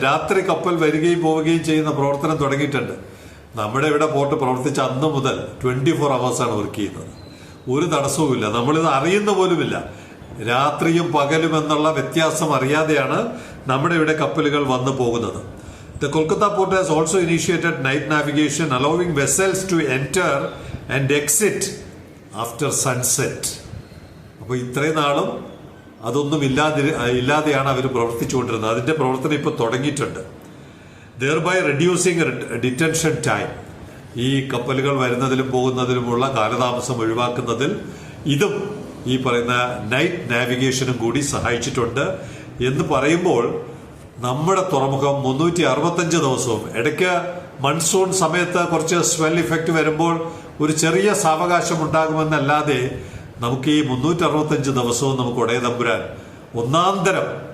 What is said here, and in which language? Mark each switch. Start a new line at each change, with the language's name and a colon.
Malayalam: രാത്രി കപ്പൽ വരികയും പോവുകയും ചെയ്യുന്ന പ്രവർത്തനം തുടങ്ങിയിട്ടുണ്ട്. നമ്മുടെ ഇവിടെ പോർട്ട് പ്രവർത്തിച്ച അന്ന് മുതൽ 24 അവേഴ്സാണ് വർക്ക് ചെയ്യുന്നത്. ഒരു തടസ്സവുമില്ല. നമ്മളിത് അറിയുന്ന പോലുമില്ല. രാത്രിയും പകലും എന്നുള്ള വ്യത്യാസം അറിയാതെയാണ് നമ്മുടെ ഇവിടെ കപ്പലുകൾ വന്നു പോകുന്നത്.
English: The Kolkata port has also initiated night navigation, allowing vessels to enter and exit after sunset.
Malayalam: അപ്പോൾ ഇത്രയും നാളും അതൊന്നും ഇല്ലാതെയാണ് അവർ പ്രവർത്തിച്ചുകൊണ്ടിരുന്നത്. അതിന്റെ പ്രവർത്തനം ഇപ്പോൾ തുടങ്ങിയിട്ടുണ്ട്.
English: thereby reducing detention time.
Malayalam: ഈ കപ്പലുകൾ വരുന്നതിലും പോകുന്നതിലുമുള്ള കാലതാമസം ഒഴിവാക്കുന്നതിൽ ഇതും ഈ പറയുന്ന നൈറ്റ് നാവിഗേഷനും കൂടി സഹായിച്ചിട്ടുണ്ട് എന്ന് പറയുമ്പോൾ നമ്മുടെ തുറമുഖം 365 ദിവസവും, ഇടയ്ക്ക് മൺസൂൺ സമയത്ത് കുറച്ച് സ്വെൽ ഇഫക്റ്റ് വരുമ്പോൾ ഒരു ചെറിയ സാവകാശം ഉണ്ടാകുമെന്നല്ലാതെ നമുക്ക് ഈ 365 ദിവസവും നമുക്ക് ഒടയതമ്പുരാൻ ഒന്നാന്തരം